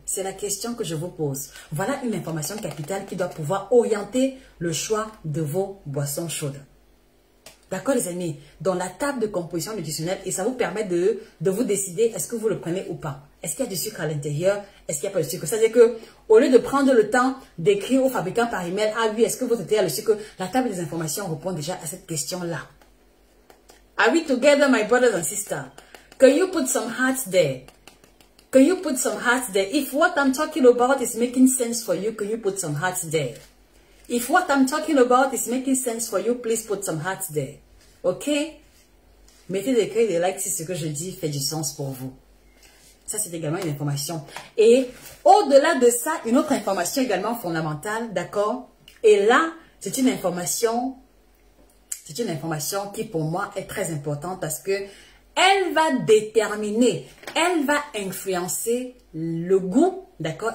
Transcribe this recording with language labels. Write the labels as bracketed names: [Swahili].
[French] C'est la question que je vous pose. Voilà une information capitale qui doit pouvoir orienter le choix de vos boissons chaudes. D'accord les amis? Dans la table de composition nutritionnelle, et ça vous permet de vous décider est-ce que vous le prenez ou pas. Est-ce qu'il y a du sucre à l'intérieur? Est-ce qu'il n'y a pas de sucre? C'est-à-dire que au lieu de prendre le temps d'écrire au fabricant par email, ah oui, est-ce que votre thé a le sucre? La table des informations répond déjà à cette question-là. [English] Are we together, my brothers and sisters? Can you put some hearts there? Can you put some hearts there? If what I'm talking about is making sense for you, can you put some hearts there? If what I'm talking about is making sense for you, please put some hearts there. Ok? [French] Mettez des cœurs et des likes si ce que je dis fait du sens pour vous. Ça, c'est également une information. Et au-delà de ça, une autre information également fondamentale, d'accord? Et là, c'est une information qui pour moi est très importante parce que elle va déterminer, elle va influencer le goût, d'accord?